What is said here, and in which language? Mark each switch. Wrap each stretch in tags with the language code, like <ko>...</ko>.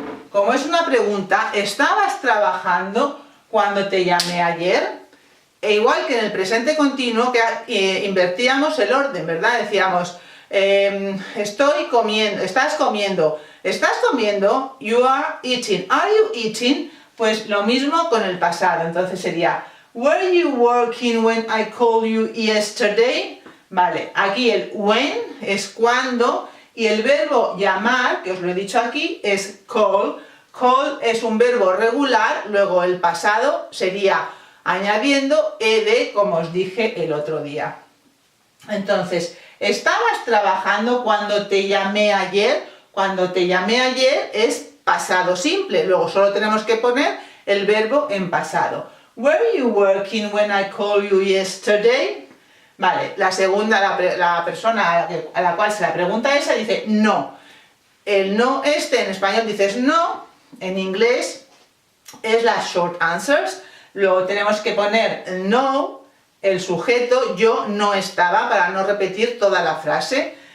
<es>Como es una pregunta, ¿estabas trabajando cuando te llamé ayer? E igual que en el presente continuo, que invertíamos el orden, ¿verdad? Decíamos, estoy comiendo, ¿estás comiendo? ¿Estás comiendo?</es> <en>You are eating. Are you eating?</en> <es>Pues lo mismo con el pasado. Entonces sería,</es> <en>were you working when I called you yesterday?</en> <es>Vale, aquí el when es cuando. Y el verbo llamar, que os lo he dicho aquí, es call. Call es un verbo regular, luego el pasado sería añadiendo ed, como os dije el otro día. Entonces, ¿estabas trabajando cuando te llamé ayer? Cuando te llamé ayer es pasado simple, luego solo tenemos que poner el verbo en pasado.</es> <en>Were you working when I called you yesterday?</en> <es>Vale, la segunda, la persona a la cual se la pregunta esa dice no. El no en español dices no, en inglés es las short answers. Luego tenemos que poner no, el sujeto, yo no estaba, para no repetir toda la frase.</es>